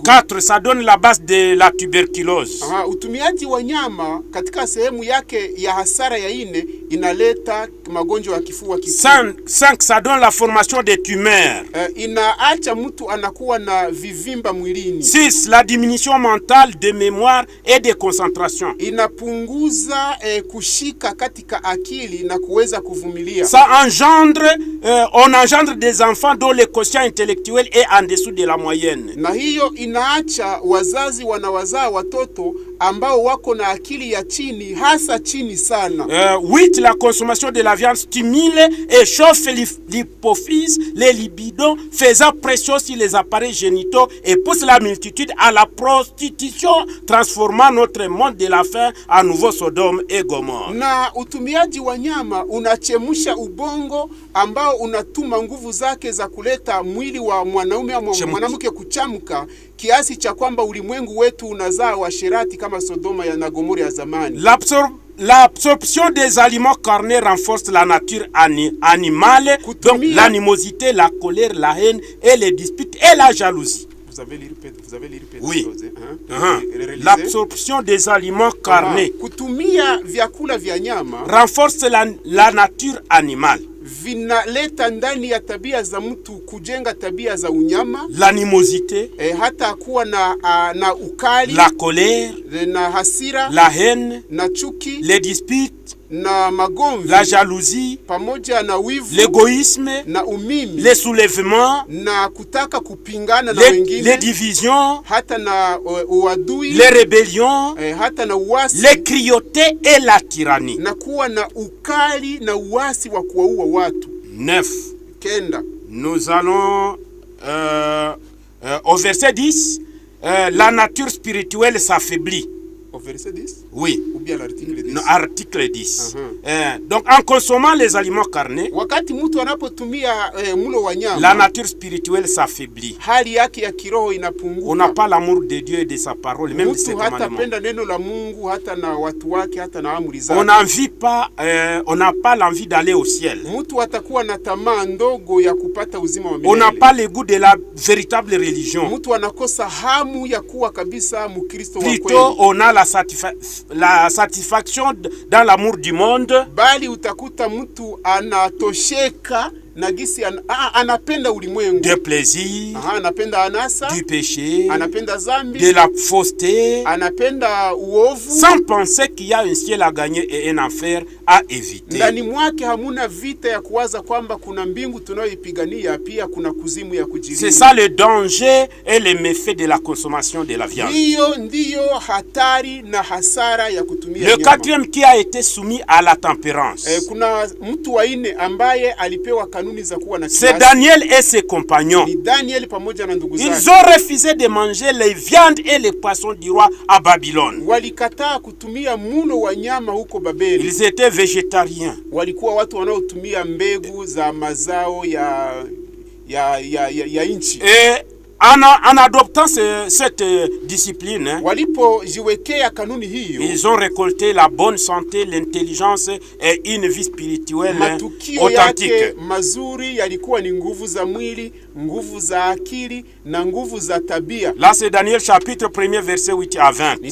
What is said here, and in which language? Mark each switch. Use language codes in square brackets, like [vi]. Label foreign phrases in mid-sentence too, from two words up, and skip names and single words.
[fr] 4. Ça donne la base de la tuberculose. [sw] Utumiaji wa nyama katika sehemu yake ya hasara ya 4 inaleta magonjwa ya kifua kikuu. [fr] 5. Ça donne la formation des tumeurs. [sw] Inaacha mtu anakuwa na vivimba mwilini. [fr] 6. La diminution mentale de mémoire et de concentration. [sw] Inapunguza kushika katika akili na kuweza kuvumilia. [fr] Ça engendre, on engendre des enfants dont le quotient intellectuel est en dessous de la moyenne. [sw] Na hiyo inaacha wazazi wanawazaa watoto ambao wako na akili ya chini, hasa chini sana. [fr] 8. suite, la consommation de la viande stimule et chauffe l'hypophyse, les libidos, faisant pression sur les appareils génitaux et pousse la multitude à la prostitution, transformant notre monde de la faim à nouveau Sodome et Gomorrhe. [sw] Na utumiaji wa nyama unachemusha ubongo ambao unatuma nguvu zake za kuleta mwili wa mwanaume au mwanamke kuchamka kiasi cha kwamba ulimwengu wetu unazaa washerati kama Sodoma na Gomora ya zamani. [fr] L'absorption des aliments carnés renforce la nature animale, donc l'animosité, la colère, la haine et les disputes et la jalousie. Vous avez lu oui. L'absorption des aliments carnés [sw] kutumia vyakula vya nyama [fr] renforce la nature animale. [sw] Vinaleta ndani ya tabia za mtu kujenga tabia za unyama, [fr] l'animosité, [sw] hata kuwa na ukali, [fr] la colère, [sw] na hasira, [fr] la haine, [sw] na chuki, [fr] les disputes, [sw] na magomvi, [fr] la jalousie, [sw] pamoja na wivu, [fr] l'égoïsme, [sw] na umimi, [fr] les soulèvements, [sw] na kutaka kupingana na wengine, [fr] les divisions, [sw] hata na uadui, [fr] les rébellions, [sw] hata na uasi, [fr] les cruautés et la tyrannie. [sw] Na kuwa na ukali na uasi wa kuwaua watu. 9. Kenda. [fr] Nous allons au verset 10. La nature spirituelle s'affaiblit. Au verset 10? Oui. Ou bien l'article 10? Non, article 10. Donc en consommant les aliments carnés, [sw] wakati mtu anapotumia mlo wa nyama, [fr] la nature spirituelle s'affaiblit. [sw] Hali yake ya kiroho inapunguka. [fr] On n'a pas l'amour de Dieu et de sa parole, même de ses commandements. [sw] Hata penda neno la Mungu, hata na watu wake, hata na amri zake. [fr] On n'a pas l'envie d'aller au ciel. [sw] Mtu atakuwa na tamaa ndogo ya kupata uzima wa milele. [fr] On n'a pas le goût de la véritable religion. [sw] Mtu anakosa hamu ya kuwa kabisa Mkristo wa kweli. [fr] Plutôt on a la satisfaction dans l'amour du monde. [sw] Bali utakuta mtu anatosheka na gisi anapenda ulimwengu, [fr] de plaisir, [sw] anapenda anasa, [fr] du péché, [sw] anapenda zambi, [fr] de la fausseté, [sw] anapenda uovu, [fr] sans penser qu'il y a un ciel à gagner et un enfer à éviter. [sw] Ndani mwake hamuna vita ya kuwaza kwamba kuna mbingu tunayoipigania, pia kuna kuzimu ya kujilinda. [fr] C'est ça le danger et le méfait de la consommation de la viande. [sw] Hiyo ndiyo hatari na hasara ya kutumia nyama. [fr] Le quatrième qui a été soumis à la tempérance. [sw] Kuna mtu wa nne ambaye alipewa kanuni za kuwa na kiasi. [fr] C'est Daniel et ses compagnons. [sw] Ni Daniel pamoja na ndugu zake. [fr] Ils ont refusé de manger les viandes et les poissons du roi à Babylone. [sw] Walikataa kutumia mlo wa nyama huko Babeli. [fr] Ils étaient végétariens. [sw] Walikuwa watu wanaotumia mbegu za mazao ya nchi. [fr] Et en adoptant cette discipline, ils ont récolté la bonne santé, l'intelligence et une vie spirituelle authentique. Là c'est Daniel chapitre 1er verset 8 à 20.